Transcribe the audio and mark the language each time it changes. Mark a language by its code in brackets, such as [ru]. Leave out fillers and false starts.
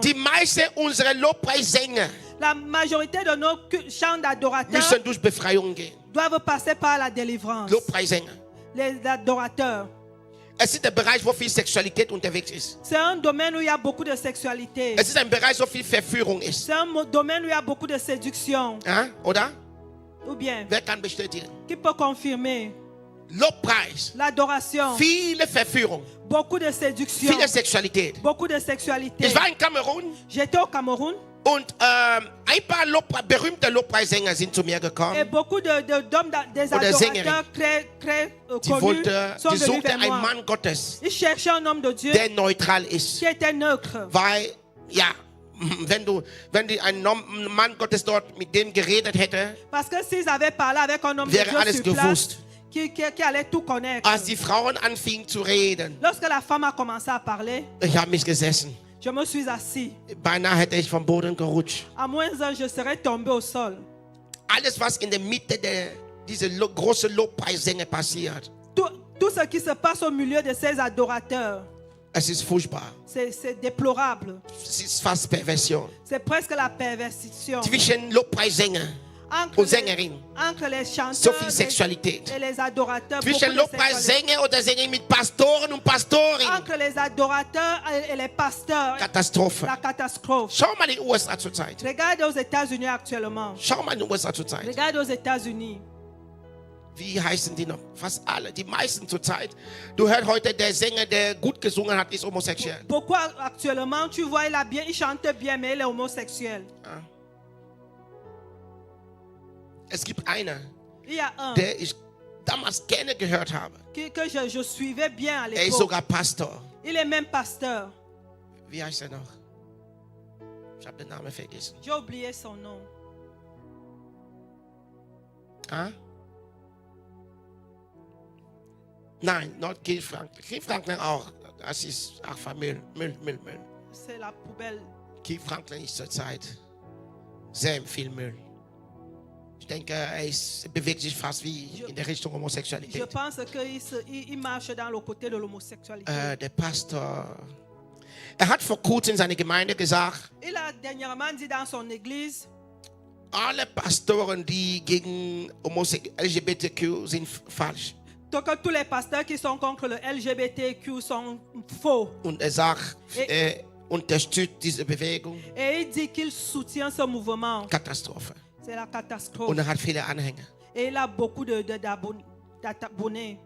[de] Die meisten unserer Lobpreissänger [fr] La majorité de nos chants d'adorateurs [de] müssen durch Befreiung gehen. [fr] doivent passer par la délivrance. [de] Lobpreissänger. [fr] Les adorateurs. [de] Es ist der Bereich, wo viel Sexualität unterwegs ist. [fr] C'est un domaine où il y a beaucoup de sexualité. [de] Es ist ein Bereich, wo viel Verführung ist. [fr] C'est un domaine où il y a beaucoup de séduction. [de] Ja? Oder? [fr] Ou bien, [de] Wer kann bestätigen? [fr] qui peut confirmer? [de] Lobpreis. [fr] L'adoration. [de] Viele Verführung. [fr] Beaucoup de séduction. [de] Viele Sexualität. [fr] Beaucoup de sexualité. [de] Ich war in Kamerun [fr] J'étais au Cameroun [de] und ein paar berühmte Lobpreissänger sind zu mir [fr] et [de] gekommen. [fr] beaucoup d'hommes, des [de] Oder Sängerin. [fr] adorateurs très [de] Die, [fr] connus sont [de] die [fr] venus [de] suchte [fr] vers [de] einen [fr] moi. [de] Mann Gottes, [fr] Ils cherchaient un homme de Dieu [de] der neutral ist. [fr] qui était neutre. [de] Weil, ja, wenn die ein Mann Gottes dort mit dem geredet hätte, [fr] Parce que s'ils avaient parlé avec un homme de [de] wäre [fr] Dieu [de] alles [fr] sur place, [de] gewusst. [fr] qui allait tout connaître. [de] Als die Frauen anfingen zu reden, [fr] Lorsque la femme a commencé à parler, [de] ich habe mich gesessen. [fr] je me suis assis. [de] Beinahe hätte ich vom Boden gerutscht. [fr] À moins un, je serais tombé au sol. [de] Alles, was in der Mitte dieser großen Lobpreissänger passiert, [fr] Tout ce qui se passe au milieu de ces adorateurs, [de] es ist furchtbar. [fr] c'est déplorable. [de] Es ist fast Perversion. [fr] C'est presque la perversion. [de] Zwischen Lobpreissänger und Sängerin. [fr] Entre les [de] So [fr] chanteurs [de] viel Sexualität. [fr] et les adorateurs. [de] Zwischen [fr] beaucoup de sexualité. [de] Lobpreissänger oder Sängerin mit Pastoren und Pastorinnen. [fr] Entre les adorateurs et les pasteurs. [de] Katastrophe. [fr] La catastrophe. [de] Schau mal in den USA zurzeit. [fr] Regarde aux États-Unis actuellement. [de] Schau mal in den USA zurzeit. [fr] Regarde aux États-Unis. [de] Wie heißen die noch? Fast alle. Die meisten zurzeit. Du hörst heute, der Sänger, der gut gesungen hat, ist homosexuell. [fr] Pourquoi actuellement tu vois il chante bien mais il est homosexuel? [de] Ja. Es gibt einer, [fr] Il y a un. [de] der ist damals gerne gehört habe. [fr] que je suivais bien à [de] Er ist [fr] l'époque. [de] sogar Pastor. [fr] Il est même pasteur. [de] Wie heißt er noch? Ich habe den Namen vergessen. [fr] J'ai oublié son nom. Ah? [de] Nein, not Keith Franklin. Keith Franklin auch. Das ist auch Müll. [fr] C'est la poubelle. [de] Keith Franklin ist zurzeit sehr viel Müll. Ich denke, bewegt sich fast wie in der Richtung [fr] Je [de] Homosexualität. [fr] pense qu'il marche dans le côté de l'homosexualité. [de] Der Pastor, er hat vor kurzem seine Gemeinde gesagt, [fr] Il a dernièrement dit dans son église, [de] alle Pastoren, die gegen LGBTQ sind, falsch. [fr] donc tous les pasteurs qui sont contre le LGBTQ sont faux. [de] Und er sagt, er unterstützt diese Bewegung. [fr] Et il dit qu'il soutient ce mouvement. [de] Katastrophe. [fr] C'est la [de] Und [fr] catastrophe. [de] er hat viele Anhänger. [fr] Et il a beaucoup d'abonnés.